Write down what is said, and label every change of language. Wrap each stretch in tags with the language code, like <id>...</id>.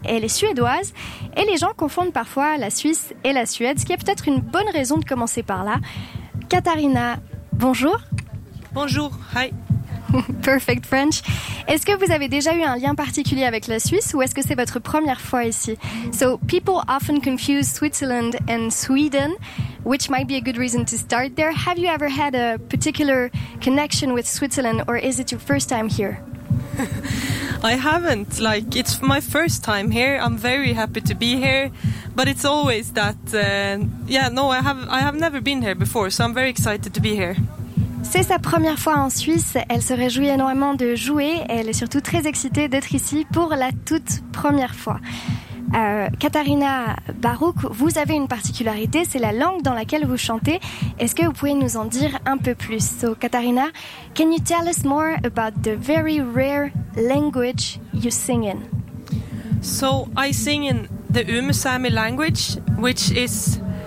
<fr>Elle est suédoise et les gens confondent parfois la Suisse et la Suède, ce qui est peut-être une bonne raison de commencer par là. Katharina, bonjour. Bonjour, hi.</fr> <en>Perfect French.</en> <fr>Est-ce que vous avez déjà eu un lien particulier avec la Suisse ou est-ce que c'est votre première fois ici?</fr> <en>So, people often confuse Switzerland and Sweden, which might be a good reason to start there. Have you ever had a particular connection with Switzerland or is it your first time here? I haven't. Like, it's my first time here. I'm very happy to be here. But it's always that, I have never been here before, so I'm very excited to be here.</en> <fr>C'est sa première fois en Suisse, elle se réjouit énormément de jouer, elle est surtout très excitée d'être ici pour la toute première fois. Katharina Barouk, vous avez une particularité, c'est la langue dans laquelle vous chantez. Est-ce que vous pouvez nous en dire un peu plus?</fr> <en>So, Katharina, can you tell us more about the very rare language you sing in? So, I sing in the Umsami language, which is...</en>